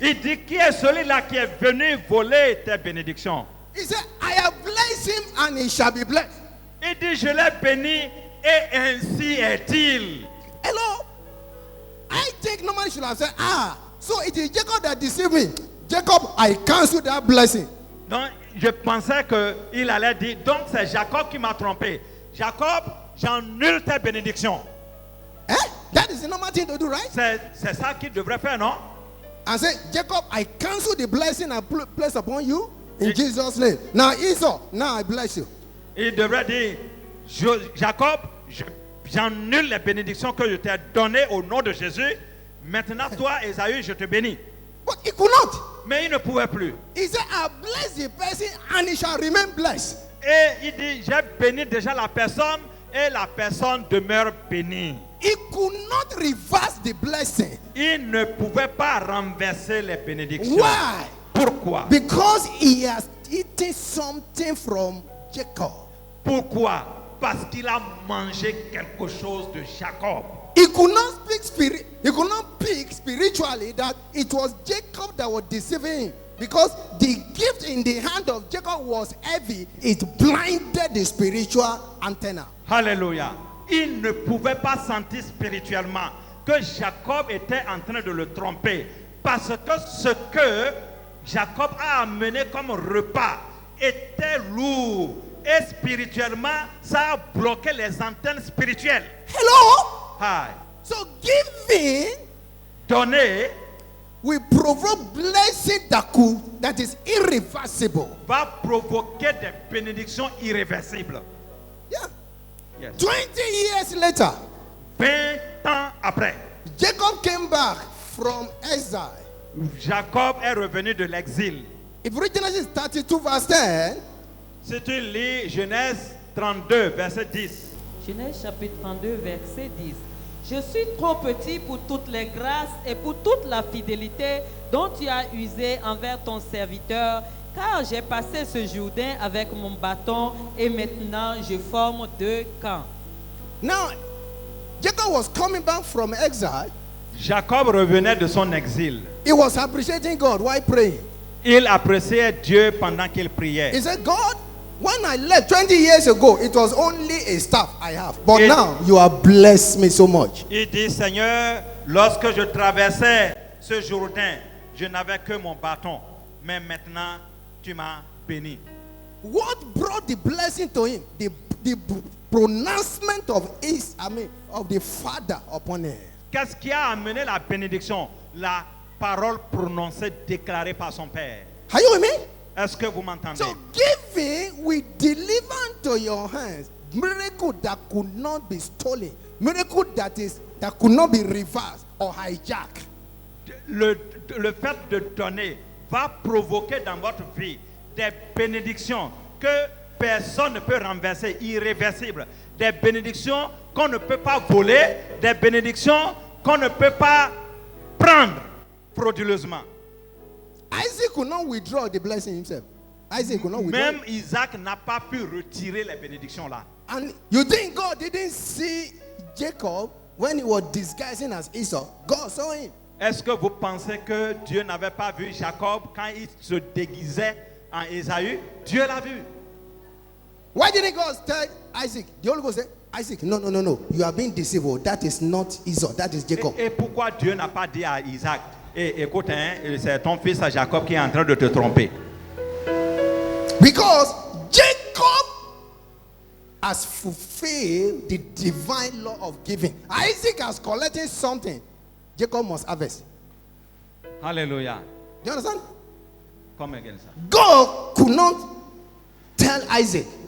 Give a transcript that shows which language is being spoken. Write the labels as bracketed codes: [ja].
[fr] Il dit, qui est celui-là qui est venu voler tes bénédictions? [en] He said, I have blessed him and he shall be blessed. [fr] Il dit, je l'ai béni et ainsi est-il. [en] Hello? I think normally should have said, so it is Jacob that deceived me. Jacob, I cancel that blessing. [fr] Donc, je pensais qu'il allait dire, donc c'est Jacob qui m'a trompé. Jacob, j'annule tes bénédictions. Eh? [en] That is the normal thing to do, right? [fr] C'est ça qu'il devrait faire, non? [en] And say, Jacob, I cancel the blessing I place upon you in Jesus' name. Now Esau, now I bless you. [fr] Il devrait dire, Jacob, j'annule les bénédictions que je t'ai données au nom de Jésus. Maintenant, toi, Ésaü, je te bénis. [en] But he could not. [fr] Mais il ne pouvait plus. [en] He said, I bless the person and he shall remain blessed. [fr] Et il dit, j'ai béni déjà la personne et la personne demeure bénie. [en] He could not reverse the blessing. [fr] Il ne pouvait pas renverser les bénédictions. [en] Why? [fr] Pourquoi? [en] Because he has eaten something from Jacob. [fr] Pourquoi? Parce qu'il a mangé quelque chose de Jacob. [en] He could not pick spiritually that it was Jacob that was deceiving him. Because the gift in the hand of Jacob was heavy. It blinded the spiritual antenna. [fr] Alléluia. Il ne pouvait pas sentir spirituellement que Jacob était en train de le tromper. Parce que ce que Jacob a amené comme repas était lourd. Et spirituellement, ça a bloqué les antennes spirituelles. [en] Hello? Hi. So giving [fr] Donner [en] will provoke blessing that is irreversible. [fr] va provoquer des bénédictions irréversibles. [en] Yeah. Yes. 20 years later, [fr] 20 ans après, [en] Jacob came back from exile. [fr] Jacob est revenu de l'exil. [en] If you read Genesis 32 verse 10, [fr] Si tu lis Genèse 32, verset 10. Genèse chapitre 32, verset 10. Je suis trop petit pour toutes les grâces et pour toute la fidélité dont tu as usé envers ton serviteur, car j'ai passé ce Jourdain avec mon bâton et maintenant je forme 2 camps. [en] now Jacob was coming back from exile. [fr] Jacob revenait de son exil. [en] He was appreciating God while praying. [fr] Il appréciait Dieu pendant qu'il priait. [en] He said, God, when I left 20 years ago, it was only a staff I have. But now you have blessed me so much. [fr] Il dit, Seigneur, lorsque je traversais ce Jourdain, je n'avais que mon bâton. Mais maintenant, tu m'as béni. [en] What brought the blessing to him? The pronouncement of the Father upon him. [fr] Qu'est-ce qui a amené la bénédiction? La parole prononcée, déclarée par son père. [en] Are you with me? [fr] Est-ce que vous m'entendez? [en] So giving will deliver into your hands miracle that could not be stolen, miracle that could not be reversed or hijacked. [fr] Le fait de donner va provoquer dans votre vie des bénédictions que personne ne peut renverser, irréversibles. Des bénédictions qu'on ne peut pas voler, des bénédictions qu'on ne peut pas prendre frauduleusement. [en] Isaac could not withdraw the blessing himself. Isaac could not withdraw. [fr] Même Isaac n'a pas pu retirer les bénédictions là. [en] And you think God didn't see Jacob when he was disguising as Esau? God saw him. [fr] Est-ce que vous pensez que Dieu n'avait pas vu Jacob quand il se déguisait en Ésaü? Dieu l'a vu. [en] Why didn't God tell Isaac? The Holy Ghost said, Isaac, no. You are being deceived. Oh, that is not Esau. That is Jacob. [fr] Et pourquoi Dieu n'a pas dit à Isaac, écoute, c'est ton fils Jacob qui est en train de te tromper? [en] Because Jacob has fulfilled the divine law of giving. Isaac has collected something. Jacob must harvest. Hallelujah. Do you understand? Come again, sir. God could not tell Isaac